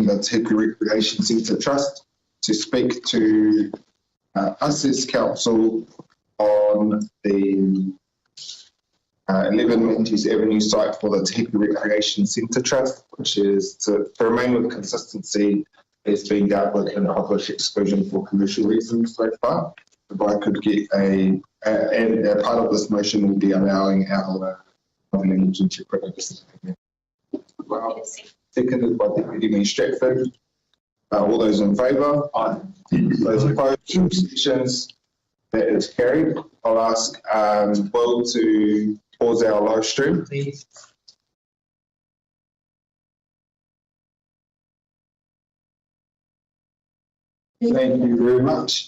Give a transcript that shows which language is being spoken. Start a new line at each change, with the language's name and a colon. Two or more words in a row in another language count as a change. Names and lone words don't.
English: the Te Hepi Recreation Centre Trust, to speak to us as council on the 11 Matthews Avenue site for the Te Hepi Recreation Centre Trust, which is to remain with consistency as being dealt with in public exclusion for commercial reasons so far. If I could get and part of this motion will be allowing our language interpreter to speak. Well, seconded by Deputy Mayor Stratford. All those in favour? Aye. Those opposed? Abstentions? That is carried. I'll ask Will to pause our live stream, please. Thank you very much.